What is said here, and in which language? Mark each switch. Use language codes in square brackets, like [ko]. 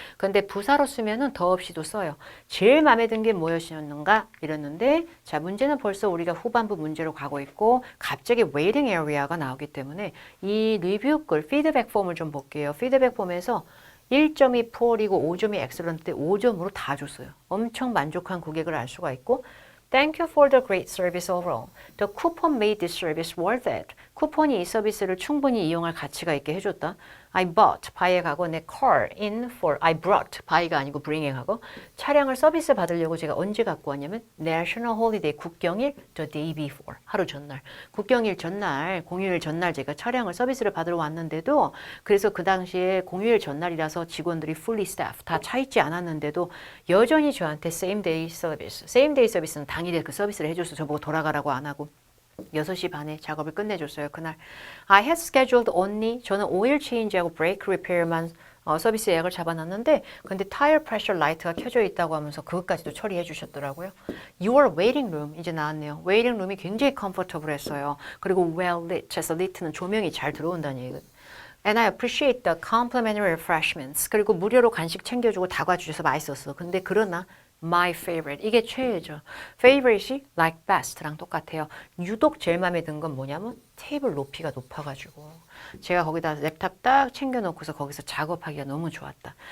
[ko] 근데 부사로 쓰면은 더 없이도 써요. 제일 마음에 든 게 뭐였는가 이랬는데 자 문제는 벌써 우리가 후반부 문제로 가고 있고 갑자기 waiting area가 나오기 때문에 이 리뷰 글 피드백 폼을 좀 볼게요. 피드백 폼에서 1점이 poor이고 5점이 excellent인데 5점으로 다 줬어요. 엄청 만족한 고객을 알 수가 있고 [en] Thank you for the great service overall. The coupon made this service worth it. [ko] 쿠폰이 이 서비스를 충분히 이용할 가치가 있게 해줬다. I bought, buy에 가고 내 car in for, I brought, buy가 아니고 bring에 가고 차량을 서비스 받으려고 제가 언제 갖고 왔냐면 National Holiday, 국경일 [en] the day before, [ko] 하루 전날. 국경일 전날, 공휴일 전날 제가 차량을 서비스를 받으러 왔는데도 그래서 그 당시에 공휴일 전날이라서 직원들이 fully staff, 다 차 있지 않았는데도 여전히 저한테 same day service, same day service는 당일에 그 서비스를 해줘서 저보고 돌아가라고 안 하고 6시 반에 작업을 끝내줬어요. 그날 [en] I had scheduled only [ko] 저는 오일 체인지하고 브레이크 리페어만 서비스 예약을 잡아놨는데 근데 타이어 프레셔 라이트가 켜져 있다고 하면서 그것까지도 처리해 주셨더라고요. [en] Your waiting room [ko] 이제 나왔네요. 웨이팅 룸이 굉장히 컴포터블했어요. 그리고 well lit 해서 lit는 조명이 잘 들어온다는 얘기. [en] And I appreciate the complimentary refreshments. [ko] 그리고 무료로 간식 챙겨주고 다과 주셔서 맛있었어. 근데 그러나 [en] My favorite. [ko] 이게 최애죠. favorite이 like best랑 똑같아요. 유독 제일 마음에 든 건 뭐냐면 테이블 높이가 높아가지고 제가 거기다 랩탑 딱 챙겨놓고서 거기서 작업하기가 너무 좋았다.